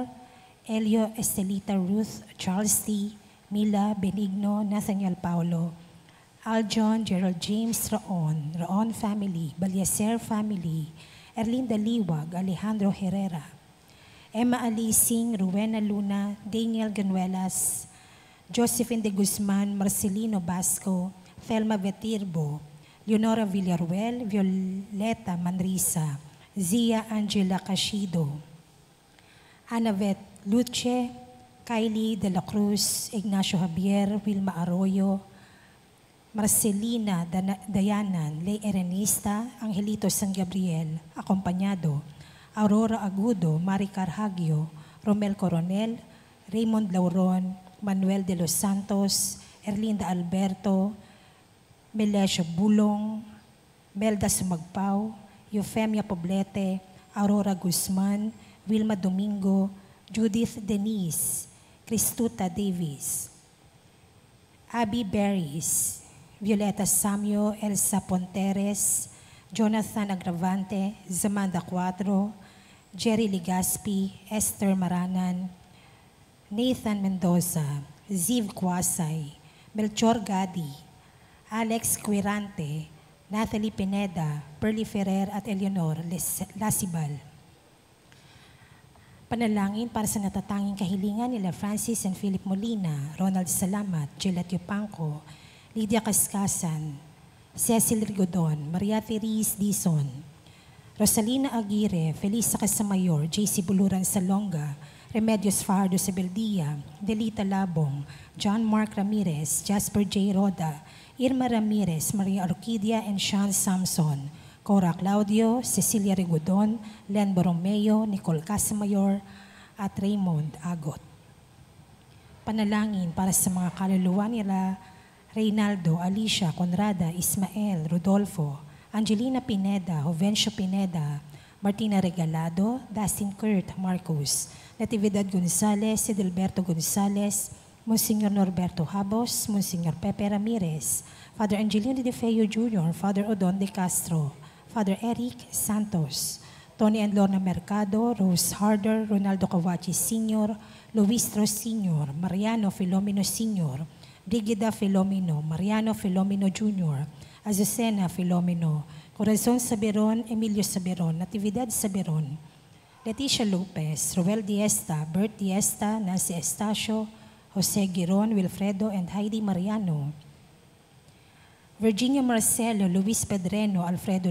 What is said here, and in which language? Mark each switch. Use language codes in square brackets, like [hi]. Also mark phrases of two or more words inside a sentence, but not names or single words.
[tl] Elio Estelita Ruth, Charles T., Mila Benigno, Nathaniel Paulo, Aljon, Gerald James Raon family, Balyaser family, Erlinda Liwag, Alejandro Herrera, Emma Alising, Rowena Luna, Daniel Ganuelas, Josephine de Guzman, Marcelino Basco, Thelma Vetirbo, Leonora Villaruel, Violeta Manrisa, Zia Angela Cashido, Anavet Luce, Kylie de la Cruz, Ignacio Javier, Wilma Arroyo, Marcelina Dayanan, Ley Erenista, Angelito San Gabriel, akompanyado, Aurora Agudo, Maricar Hagio, Romel Coronel, Raymond Lauron, Manuel de los Santos, Erlinda Alberto, Melesio Bulong, Melda Sumagpao, Eufemia Poblete, Aurora Guzman, Wilma Domingo, Judith Denise, Cristuta Davis, Abby Berries, Violeta Samio, Elsa Ponteres, Jonathan Agravante, Zamanda Cuatro, Jerry Ligaspi, Esther Maranan, Nathan Mendoza, Ziv Kwasay, Melchor Gadi, Alex Quirante, Natalie Pineda, Perly Ferrer at Eleanor Lasibal. Panalangin para sa natatanging kahilingan nila Francis and Philip Molina, Ronald Salamat, Gilette Yupanco, Lydia Cascasan, Cecil Rigodon, Maria Therese Dizon, Rosalina Aguirre, Felisa Casamayor, JC Buluran Salonga, Remedios Fajardo Sebeldia, Delita Labong, John Mark Ramirez, Jasper J. Roda, Irma Ramirez, Maria Orquídea and Sean Samson, Cora Claudio, Cecilia Rigodon, Len Borromeo, Nicole Casamayor, at Raymond Agot. Panalangin para sa mga kaluluwa nila Reynaldo, Alicia, Conrada, Ismael, Rodolfo, Angelina Pineda, Jovencio Pineda, Martina Regalado, Dustin Kurt Marcos, Natividad Gonzales, Edilberto Gonzales, Monsignor Norberto Habos, Monsignor Pepe Ramirez, Father Angelino de Feo Jr., Father Odon de Castro, Father Eric Santos, Tony and Lorna Mercado, Rose Harder, Ronaldo Cawachi Sr., Luis Tros Sr., Mariano Filomeno Sr., Brigida Filomeno, Mariano Filomeno Jr., Azucena Filomeno, Corazon Saberon, Emilio Saberon, Natividad Saberon, Leticia Lopez, Roel Diesta, Bert Diesta, Nancy Estacio, Jose Giron, Wilfredo, and Heidi Mariano, Virginia Marcelo, Luis Pedreno, Alfredo